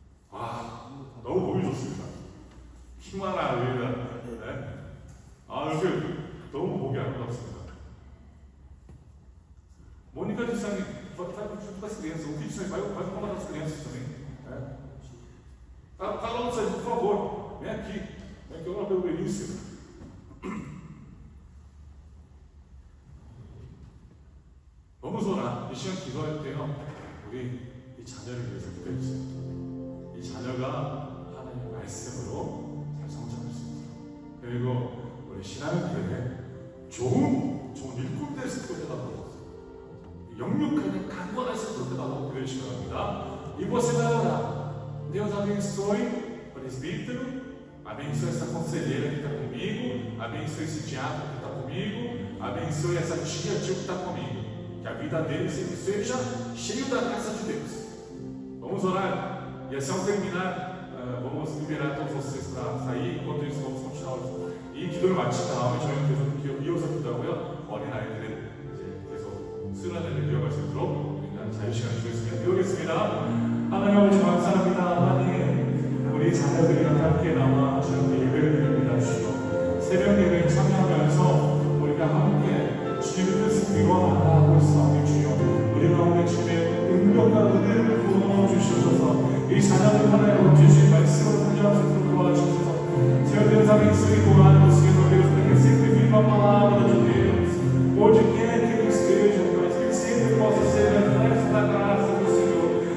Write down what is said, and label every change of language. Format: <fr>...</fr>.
<ko>아, 너무 보기 좋습니다. 힘하나 위에다. 네? 아, 이렇게 너무 보기 아름답습니다.</ko> <pt>Mônica disse a mim, vai junto com as crianças, o que disse vai comandar as crianças também. Tá longe, por favor, vem aqui orar pelo Benício. Vamos orar.</pt> <ko>이 시간 기도할 때요, 우리 이 자녀를 위해서 기도해주세요. 이 자녀가 하나님의 말씀으로 잘 성장할 수 있도록, 그리고 우리 신앙교회에 좋은 일꾼 될 수 있도록 해달라고, 영육하게 강건할 수 있도록 해달라고 기도해주시기 바랍니다.</ko> <pt>E você vai orar. Deus abençoe o presbítero, abençoe essa conselheira que está comigo, abençoe esse diácono que está comigo, abençoe essa tia, tio que está comigo. Que a vida deles sempre seja cheio da graça de Deus. Vamos orar. E assim ao terminar, vamos liberar todos vocês para sair. Enquanto isso, vamos continuar.</pt> <ko>이 기도를 마친 다음에 저희는 계속 이어서 기도하고요. 어린아이들은 이제 계속 수련회를 이어갈 수 있도록 우리는 자유시간 주겠습니다. 기도하겠습니다. 하나님 아버지 감사합니다. 하나님, 우리 자녀들이랑 함께 나와 주님께 예배를 드립니다. 주여, 새벽 예배에 참여하면서 우리가 함께 주님의 뜻을 이루어나가고 있사오니 주여, 우리 가운데 주님의 은총과 은혜를 부어주셔서 이 자녀들 하나님 주신 말씀을 살려할 수 있도록 도와주셔서</ko> <pt>Senhor Deus, abençoe e guarda, Senhor Deus, para que sempre viva a palavra de Deus, onde quer que ele esteja, mas que ele sempre possa ser reflexo da graça do Senhor.</pt>